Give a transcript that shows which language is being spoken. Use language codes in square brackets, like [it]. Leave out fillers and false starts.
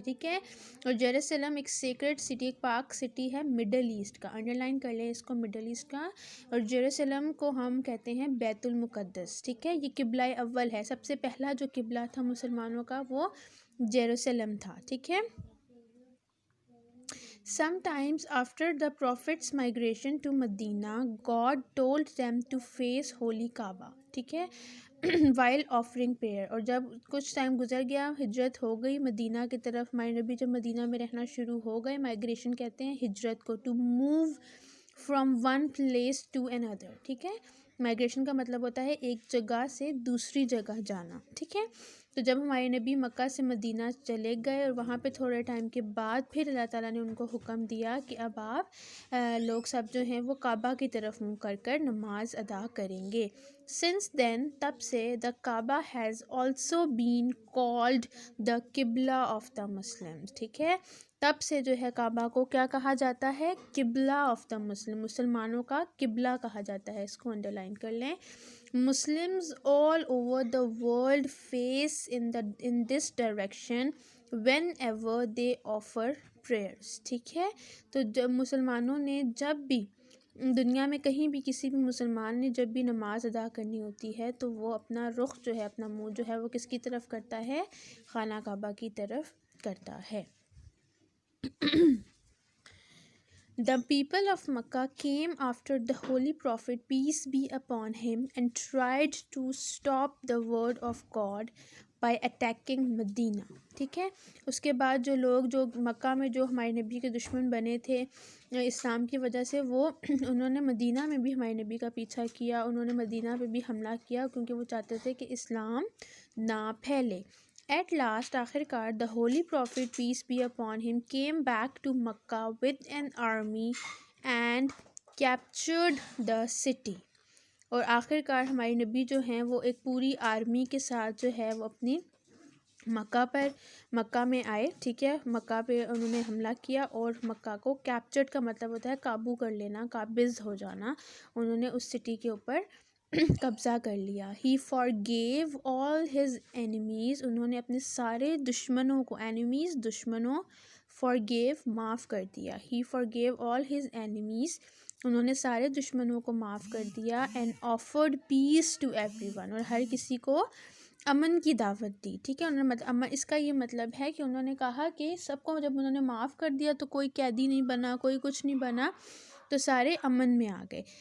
[ur] ٹھیک ہے، اور جیروسلم ایک سیکرڈ سٹی، ایک پاک سٹی ہے مڈل ایسٹ کا. انڈر لائن کر لیں اس کو، مڈل ایسٹ کا. اور جیروسلم کو ہم کہتے ہیں بیت المقدس. ٹھیک ہے، یہ قبلہ اول ہے، سب سے پہلا جو قبلہ تھا مسلمانوں کا وہ جیروسلم تھا. ٹھیک ہے. [en] Sometimes after the Prophet's migration to Medina, God told them to face Holy Kaaba. [ur] ٹھیک ہے [en] while offering prayer. [ur] اور جب کچھ ٹائم گزر گیا، ہجرت ہو گئی مدینہ کی طرف، ہمارے نبی جب مدینہ میں رہنا شروع ہو گئے، مائگریشن کہتے ہیں ہجرت کو، [en] to move from one place to another. [ur] ٹھیک ہے، مائگریشن کا مطلب ہوتا ہے ایک جگہ سے دوسری جگہ جانا. ٹھیک ہے، تو جب ہمارے نبی مکہ سے مدینہ چلے گئے اور وہاں پہ تھوڑے ٹائم کے بعد پھر اللہ تعالیٰ نے ان کو حکم دیا کہ اب آپ لوگ سب جو ہیں وہ کعبہ کی طرف منہ کر کر نماز ادا کریں گے. [en] since then, [ur] تب سے، [en] The Kaaba has also been called the qibla of the Muslims. [ur] ٹھیک ہے، تب سے جو ہے کعبہ کو کیا کہا جاتا ہے؟ قبلہ [en] of the Muslim, [ur] مسلمانوں کا قبلہ کہا جاتا ہے. اس کو انڈر لائن کر لیں. [en] Muslims all over the world face in this direction whenever they offer prayers. [ur] ٹھیک ہے، تو جب مسلمانوں نے جب بھی دنیا میں کہیں بھی کسی بھی مسلمان نے جب بھی نماز ادا کرنی ہوتی ہے تو وہ اپنا رخ جو ہے، اپنا منہ جو ہے وہ کس کی طرف کرتا ہے؟ خانہ کعبہ کی طرف کرتا ہے. [en] The people of Makkah came after the Holy Prophet, peace be upon him, and tried to stop the word of God by attacking Medina. [ur] ٹھیک ہے، اس کے بعد جو لوگ جو مکہ میں جو ہمارے نبی کے دشمن بنے تھے اسلام کی وجہ سے، وہ انہوں نے مدینہ میں بھی ہمارے نبی کا پیچھا کیا، انہوں نے مدینہ پہ بھی حملہ کیا کیونکہ وہ چاہتے تھے کہ اسلام نہ پھیلے. [en] At last، [ur] آخر کار، [en] the holy prophet, peace be upon him, came back to Makkah with an army and captured the city. [ur] اور آخر کار ہمارے نبی جو ہیں وہ ایک پوری آرمی کے ساتھ جو ہے وہ اپنی مکہ میں آئے. ٹھیک ہے، مکہ پہ انہوں نے حملہ کیا اور مکہ کو کیپچرڈ کا مطلب ہوتا ہے قابو کر لینا، قابض ہو جانا. انہوں نے اس سٹی کے اوپر قبضہ کر لیا. [en] He forgave all his enemies. [ur] انہوں نے اپنے سارے دشمنوں کو، enemies دشمنوں، forgave معاف کر دیا. [en] He forgave all his enemies. [ur] انہوں نے سارے دشمنوں کو معاف کر دیا. [en] And offered peace to everyone. [ur] اور ہر کسی کو امن کی دعوت دی، ٹھیک ہے. انہوں نے امن، اس کا یہ مطلب ہے کہ انہوں نے کہا کہ سب کو جب انہوں نے معاف کر دیا تو کوئی قیدی نہیں بنا، کوئی کچھ نہیں بنا، تو سارے امن میں آ گئے.